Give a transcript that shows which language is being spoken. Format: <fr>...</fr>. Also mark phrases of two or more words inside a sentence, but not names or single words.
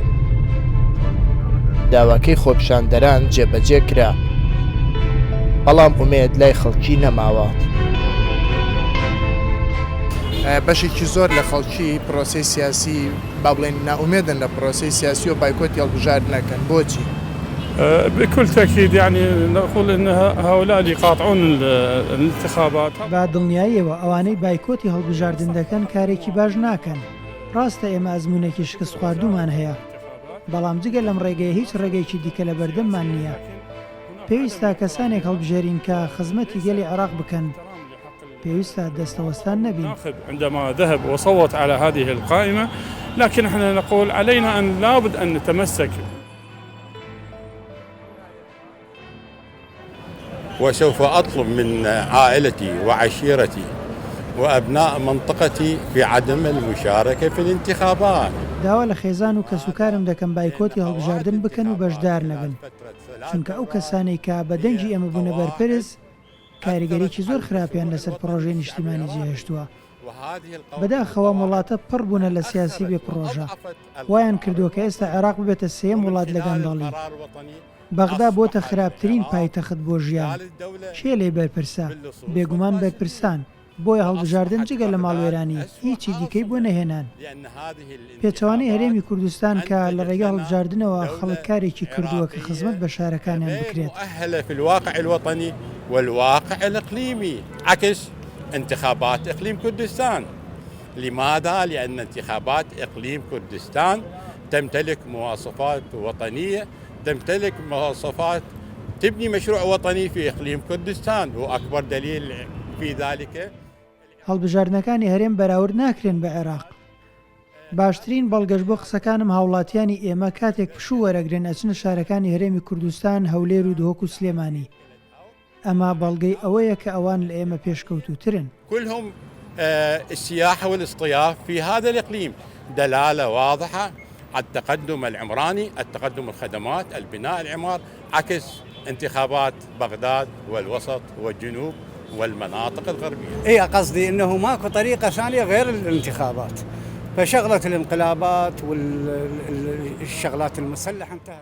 <ckb>داواکەی خۆپیشاندەران جێبەجێ کرا، بەڵام ئومێد لای خەڵکی نەماوە. بەشێکی زۆر لە خەڵکی پرۆسەی سیاسی با بڵێن ناومێدن لە پرۆسەی سیاسی و بایکۆتی هەڵبژاردنەکەن. بۆچی؟</ckb> <ar>بكل تأكيد يعني نقول أن هؤلاء اللي يقاطعون الانتخابات</ar> <ckb>با دڵنیاییەوە ئەوانەی بایکۆتی هەڵبژاردن دەکەن کارێکی باش ناکەن. ڕاستە ئێمە ئەزموونێکی شکست خواردومان هەیە، بەڵام جگە لەم ڕێگەیە هیچ ڕێگەیەکی دیکە لە بەردەممان نییە. پێویستە کەسانێک هەڵبژێرین کە خزمەتی گەلی عێراق بکەن، پێویستە دەستەوەستان نەبین.</ckb> <ar>عندما ذهب وصوت على هذه القائمة، لكن احنا نقول علينا أن لابد أن نتمسك. وسوف أطلب من عائلتي وعشيرتي وأبناء منطقتي في عدم المشاركة في الانتخابات.</ar> <ckb>داوا لە خێزان و کەسوکارم دەکەم بایکۆتی هەڵبژاردن بکەن و بەشدار نەبن، چونکە ئەو کەسانەی کە بە دەنگی ئێمە بوونە بەرپرس کاریگەریکی زۆر خراپیان لەسەر پرۆژەی نیشتیمانی جێهێشتووە. بەداخەوە وڵاتە پڕ بوونە لە سیاسی بێ پرۆژە، وایان کردووە کە ئێستا عێراق ببێتە سێم وڵات لە گەندەڵی. بەغدا بۆتە خراپترین پایتەخت بۆ ژیان. شێ لێ بەرپرسە؟ بێگومان بەرپرسان. بۆیە هەڵبژاردن جگە لە ماڵوێرانی هیچی دیکەی بۆ نەهێنان. پێچەوانەی هەرێمی کوردستان کە لە ڕێگە هەڵبژاردنەوە خەڵکارێکی کردووە کە خزمەت بە شارەکانیان بکرێت.</ckb> <ar>في الواقع الوطني والواقع الإقليمي عكس انتخابات إقليم كردستان. لماذا؟ لأن انتخابات إقليم كردستان تمتلك مواصفات وطنية، تمتلك مواصفات تبني مشروع وطني في إقليم كردستان، وأكبر دليل في ذلك</ar> <ckb>هەڵبژاردنەکانی هەرێم بەراورد ناکرێن بە عێراق. باشترین بەڵگەشت بۆ قسەکانم هاوڵاتیانی ئێمە کاتێک پشوو وەرەگرن ئەچنە شارەکانی هەرێمی کوردستان، هەولێر و دهۆک و سلێمانی. ئەمە بەڵگەی ئەوەیە کە ئەوان لە ئێمە پێشکەوتوترن.</ckb> <ar>كلهم السياحة والاصطياف في هذا الإقليم دلالة واضحة على التقدم العمراني، التقدم الخدمات، البناء العمار، عكس انتخابات بغداد والوسط والجنوب والمناطق الغربية. إيه قصدي أنه ماكو طريقة ثانية غير الانتخابات، فشغلة الانقلابات والشغلات المسلحة انتهت.</ar>